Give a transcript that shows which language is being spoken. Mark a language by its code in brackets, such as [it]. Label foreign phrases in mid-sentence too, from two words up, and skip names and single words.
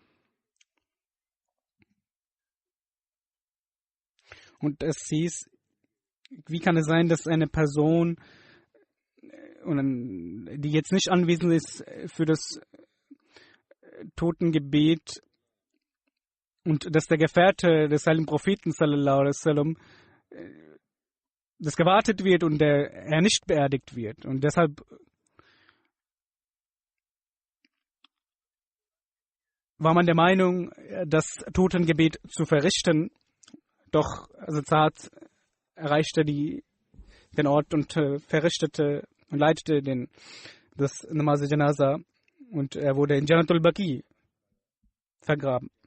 [de] Und es hieß, wie kann es sein, dass eine Person, die jetzt nicht anwesend ist für das Totengebet, und dass der Gefährte des heiligen Propheten [ar] صلى الله عليه وسلم, [de] dass gewartet wird und er nicht beerdigt wird. Und deshalb war man der Meinung, das Totengebet zu verrichten. Doch Saad erreichte den Ort und verrichtete und leitete das [ur] نماز جنازہ, [de] und er wurde in Jannatul Baqi vergraben.